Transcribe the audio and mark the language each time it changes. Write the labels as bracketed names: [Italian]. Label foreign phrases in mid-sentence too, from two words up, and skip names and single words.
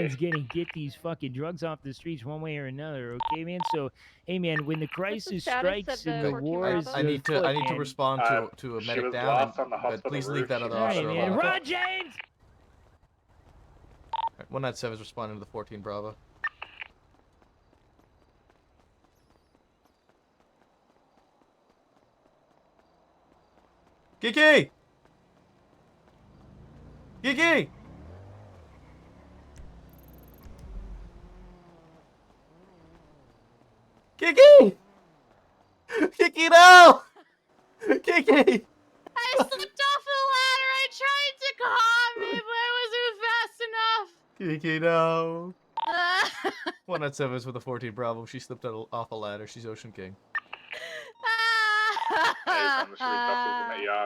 [English] Man's gonna get these fucking drugs off the streets one way or another. Okay, man. So, hey, man, when the crisis status strikes of and the the 14 war is Bravo? I need to afoot, man. respond to a She medic was down, lost on the but hospital please roof. leave that She other All right, officer man. alone. Ron James. Alright, 197 is responding to the 14 Bravo. Kiki! Kiki! Kiki! Kiki, no! Kiki! I slipped off the ladder. I tried to calm it, but I wasn't fast enough. Kiki, no! 197 is with the 14 Bravo. She slipped off a ladder. She's Ocean King. Hey, on the street buses and let you off.